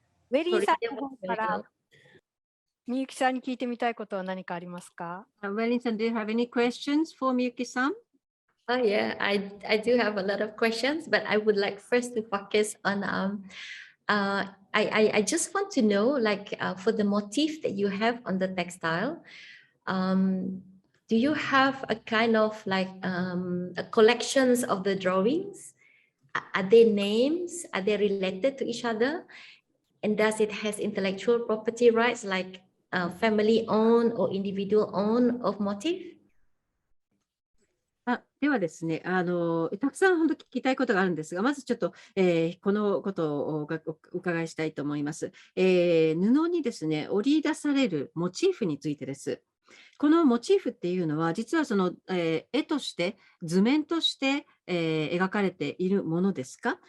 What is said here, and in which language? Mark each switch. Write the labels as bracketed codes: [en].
[ja] ウェリーさんの方からみゆきさんに聞いてみたいことは何かありますか？ [en] Wellington, do you have any questions for Miyuki-san? Oh yeah, I do have a lot of questions, but I would like first to focus on I just want to know like for the motif that you have on the textile, do you have a kind of like a collections of the drawings? Are they names? Are they related to each other? And does it has intellectual property rights like family owned or individual owned of motif? [ja] ではですね、たくさん本当聞きたいことがあるんですが、まずちょっと、このことをお伺いしたいと思います。布にですね、織り出されるモチーフについてです。このモチーフっていうのは、実はその、絵として、図面として、描かれているものですか？